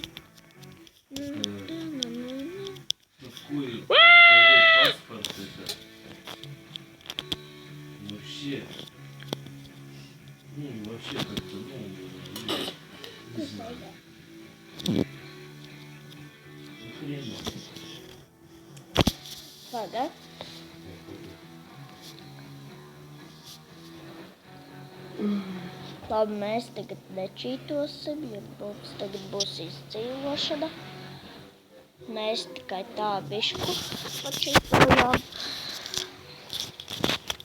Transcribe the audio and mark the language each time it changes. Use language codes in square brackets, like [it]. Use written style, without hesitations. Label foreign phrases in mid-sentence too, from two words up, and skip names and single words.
[ru] Какой паспорт это? Вообще. Вообще как-то, не знаю. Хрена. [lv] Pagā. Labi, mēs tagad nečītosim, jo mums tagad būs izdzīvošana. Mēs tikai tā bišku pačītojām.